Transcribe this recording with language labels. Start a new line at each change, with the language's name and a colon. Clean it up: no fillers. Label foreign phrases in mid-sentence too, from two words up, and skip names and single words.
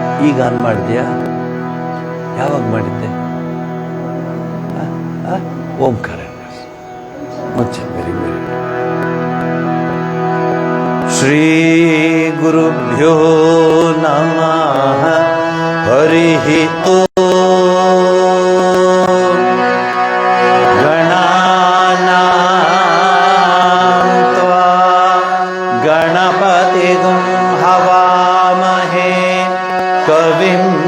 Kannada: ಈಗ ಆನ್ ಮಾಡಿದ್ಯಾ? ಯಾವಾಗ ಮಾಡಿದ್ದೆ? ಓಂಕಾರ ಮುಂಚೆ.
English: very very
Sanskrit: ಶ್ರೀ ಗುರುಭ್ಯೋ ನಮಃ. ಹರಿ ಓಂ. गणपतिगुं हवामहे कविं